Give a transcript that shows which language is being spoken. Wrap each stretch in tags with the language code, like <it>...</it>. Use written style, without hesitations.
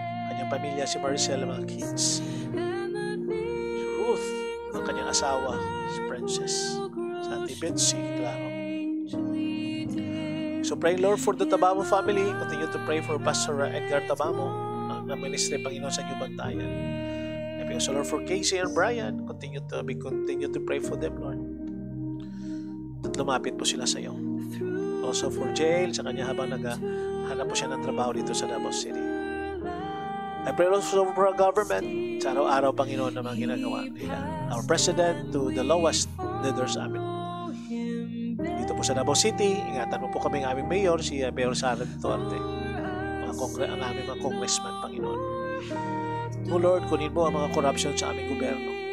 <tl>Kanyang pamilya, si Maricel, mga kids. Si Ruth, ang kanyang asawa, si Princess. Sa Auntie Betsy, klaro.</tl> <en>So pray, Lord, for the Tabamo family. Continue to pray for Pastor Edgar Tabamo, ang ministry, Panginoon,</en> <tl>sa inyong bantayan.</tl> <en>And also, Lord, for Casey and Brian, continue to pray for them, Lord.</en> <tl>At lumapit po sila sa iyo.</tl> <en>Also for</en> <tl>Jail, sa kanya habang naghahanap po siya ng trabaho dito sa Davao City.</tl> <en>I pray also for our government,</en> <tl>sa araw-araw, Panginoon, na mga ginagawa nila.</tl> <en>Our President to the lowest leaders amin.</en> <tl>Dito po sa Davao City, ingatan mo po kami ng aming mayor, si Mayor Sara Duterte, ang aming mga congressman, Panginoon. O Lord, kunin mo ang mga corruption sa aming gobyerno.</tl>